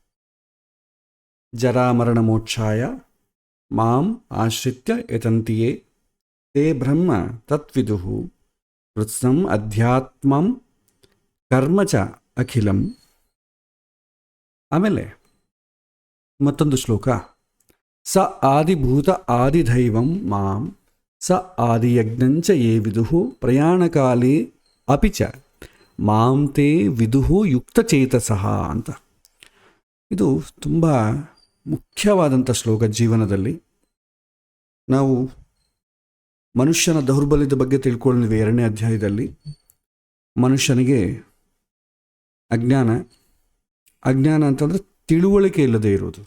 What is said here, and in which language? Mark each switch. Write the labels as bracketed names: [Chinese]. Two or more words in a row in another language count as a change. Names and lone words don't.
[Sanskrit] ಜರಾಮರಣ ಮೋಕ್ಷಾಯ ಮಾಂ ಆಶ್ರಿತ್ಯ ಯತಂತಿಯೇ ತೇ ಬ್ರಹ್ಮ ತತ್ವಿದುಃ ಕೃತ್ಸ್ನಂ ಅಧ್ಯಾತ್ಮಂ ಕರ್ಮ ಚ ಅಖಿಲಂ. [Kannada] ಆಮೇಲೆ ಮತ್ತೊಂದು ಶ್ಲೋಕ, [Sanskrit] ಸ ಆದಿಭೂತ ಆದಿದೈವಂ ಮಾಂ ಸ ಆದಿಯಜ್ಞಂಚ ಯೇ ವಿದುಃ ಪ್ರಯಾಣಕಾಲೇ ಅಪಿ ಚ ಮಾಂ ತೇ ವಿದುಃ ಯುಕ್ತಚೇತಸಃ ಅಂತ. [Kannada] ಇದು ತುಂಬ ಮುಖ್ಯವಾದಂಥ ಶ್ಲೋಕ. ಜೀವನದಲ್ಲಿ ನಾವು ಮನುಷ್ಯನ ದೌರ್ಬಲ್ಯದ ಬಗ್ಗೆ ತಿಳ್ಕೊಂಡಿದ್ವಿ 2ನೇ ಅಧ್ಯಾಯದಲ್ಲಿ. ಮನುಷ್ಯನಿಗೆ ಅಜ್ಞಾನ ಅಂತಂದರೆ ತಿಳುವಳಿಕೆ ಇಲ್ಲದೆ ಇರೋದು.